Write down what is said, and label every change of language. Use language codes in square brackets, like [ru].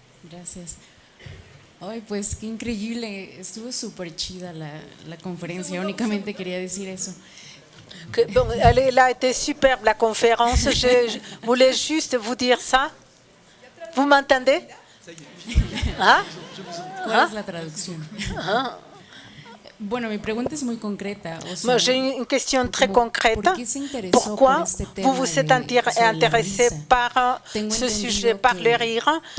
[es] Gracias. Ay, pues qué increíble, estuvo súper chida la conferencia, únicamente quería decir eso. [fr] Elle a été superbe la conférence, je voulais juste vous dire ça. Vous m'entendez? [es] ¿Cuál es la traducción? Bueno, mi pregunta es muy concreta. [fr] J'ai une question très concrète. Pourquoi vous vous êtes intéressé par ce sujet, par le rire?